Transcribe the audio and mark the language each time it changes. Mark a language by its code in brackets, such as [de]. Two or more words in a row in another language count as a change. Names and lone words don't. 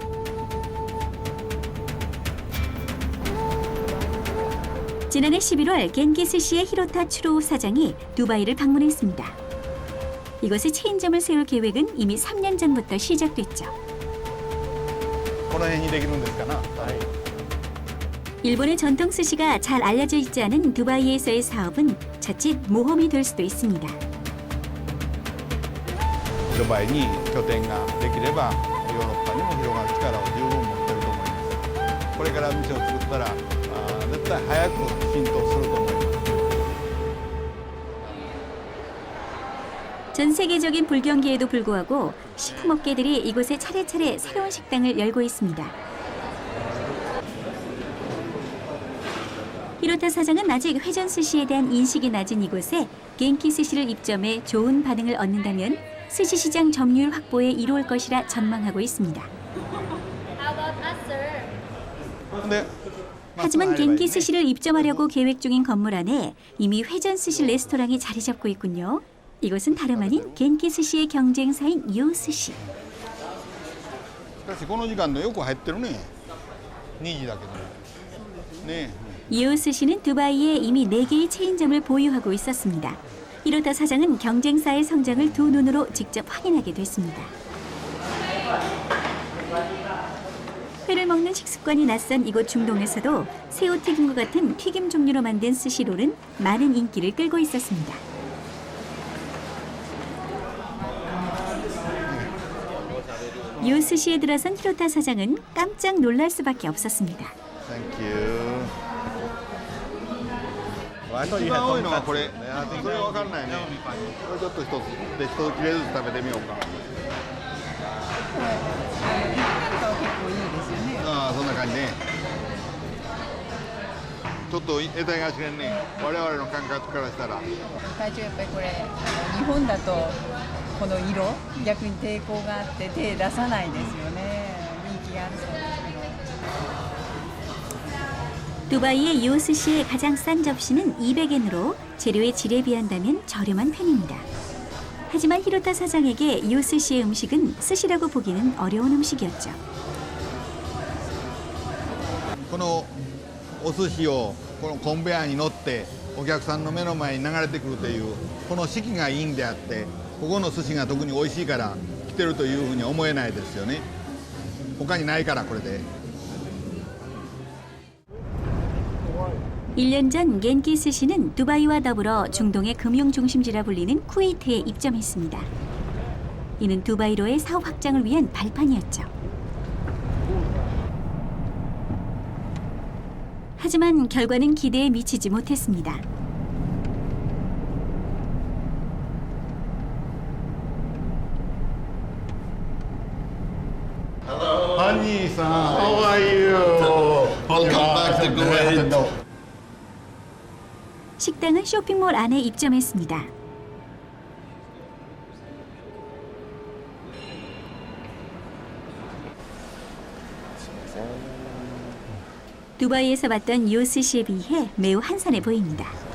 [ko] 지난해 11월 겐키 스시의 히로타 추로우 사장이 두바이를 방문했습니다. 이곳에 체인점을 세울 계획은 이미 3년 전부터 시작됐죠. [ja] この辺にできるんですかな。 [ko] 일본의 전통 스시가 잘 알려져 있지 않은 두바이에서의 사업은 자칫 모험이 될 수도 있습니다. [ja] ドバイに拠点ができればヨーロッパにも広がる力を十分持ってると思います。これから店を作ったら絶対早く浸透すると思います。 [ko] 전 세계적인 불경기에도 불구하고 식품업계들이 이곳에 차례차례 새로운 식당을 열고 있습니다. 히로타 사장은 아직 회전 스시에 대한 인식이 낮은 이곳에 겐키 스시를 입점해 좋은 반응을 얻는다면 스시 시장 점유율 확보에 이로울 것이라 전망하고 있습니다. 하지만 겐키 스시를 입점하려고 계획 중인 건물 안에 이미 회전 스시 레스토랑이 자리 잡고 있군요. 이곳은 다름 아닌 겐키 스시의 경쟁사인 요스시. [ja] しかしこの時間のよく入ってるね。2時だけどね。 [ko] 요스시는 두바이에 이미 4개의 체인점을 보유하고 있었습니다. 히로타 사장은 경쟁사의 성장을 두 눈으로 직접 확인하게 됐습니다. 회를 먹는 식습관이 낯선 이곳 중동에서도 새우튀김과 같은 튀김 종류로 만든 스시롤은 많은 인기를 끌고 있었습니다. 요스시에 들어선 히로타 사장은 깜짝 놀랄 수밖에 없었습니다. [ja] 一番多いのはこれ。それわかんないね。これちょっと一つで一切れずつ食べてみようか。ああ、そんな感じね。ちょっと得体が知れんね。我々の感覚からしたら。体調やっぱりこれ日本だとこの色逆に抵抗があって手出さないですよね。人気があるそうですけど。 [ko] 두바이의 요스시의 가장 싼 접시는 200엔으로 재료의 질에 비한다면 저렴한 편입니다. 하지만 히로타 사장에게 요스시의 음식은 스시라고 보기는 어려운 음식이었죠. [ja] このお寿司をこのコンベヤーに乗ってお客さんの目の前に流れてくるというこの四季がいいんであってここの寿司が特に美味しいから来てるというふうに思えないですよね。他にないからこれで。 [ko] 1년 전 겐키 스시는 두바이와 더불어 중동의 금융 중심지라 불리는 쿠웨이트에 입점했습니다. 이는 두바이로의 사업 확장을 위한 발판이었죠. 하지만 결과는 기대에 미치지 못했습니다. [en] 한니-san, how are you? Welcome back to Kuwait. [ko] 식당은 쇼핑몰 안에 입점했습니다. 두바이에서 봤던 요스시에 비해 매우 한산해 보입니다.